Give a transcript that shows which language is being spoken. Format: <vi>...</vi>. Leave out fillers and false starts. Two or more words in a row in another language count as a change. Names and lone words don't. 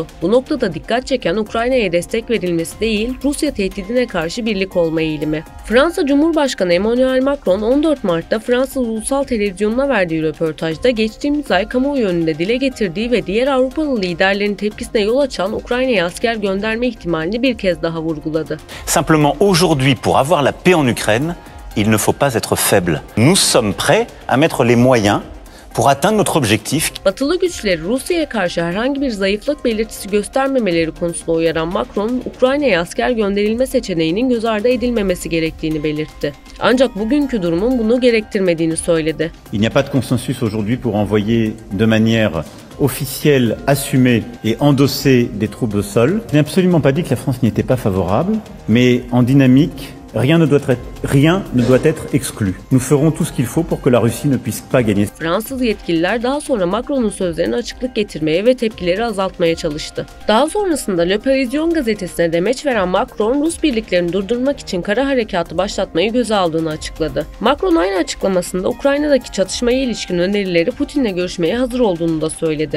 <tr>Bu noktada dikkat çeken Ukrayna'ya destek verilmesi değil, Rusya tehdidine karşı birlik olma eğilimi. Fransa Cumhurbaşkanı Emmanuel Macron 14 Mart'ta Fransız Ulusal Televizyonu'na verdiği röportajda geçtiğimiz ay kamuoyu önünde dile getirdiği ve diğer Avrupalı liderlerin tepkisine yol açan Ukrayna'ya asker gönderme ihtimalini bir kez daha vurguladı.</tr> <fr>Simplement aujourd'hui pour avoir la paix en Ukraine, il ne faut pas être faible. Nous sommes prêts à mettre les moyens pour atteindre notre objectif.</fr> <tr>Batılı güçleri Rusya'ya karşı herhangi bir zayıflık belirtisi göstermemeleri konusunda uyaran Macron, Ukrayna'ya asker gönderilme seçeneğinin göz ardı edilmemesi gerektiğini belirtti. Ancak bugünkü durumun bunu gerektirmediğini söyledi.</tr> <fr>Il n'y a pas de consensus aujourd'hui pour envoyer de manière officielle, assumée et endossée des troupes au sol. Je n'ai absolument pas dit que la France n'y était pas favorable, mais en dynamique, rien ne doit être exclu. Nous ferons tout ce qu'il faut pour que la Russie ne puisse pas gagner.</fr> <tr>Fransız yetkililer daha sonra Macron'un sözlerine açıklık getirmeye ve tepkileri azaltmaya çalıştı. Daha sonrasında Le Parisien gazetesine demeç veren Macron, Rus birliklerini durdurmak için kara harekatı başlatmayı göze aldığını açıkladı. Macron aynı açıklamasında Ukrayna'daki çatışmaya ilişkin önerileri Putin'le görüşmeye hazır olduğunu da söyledi.</tr>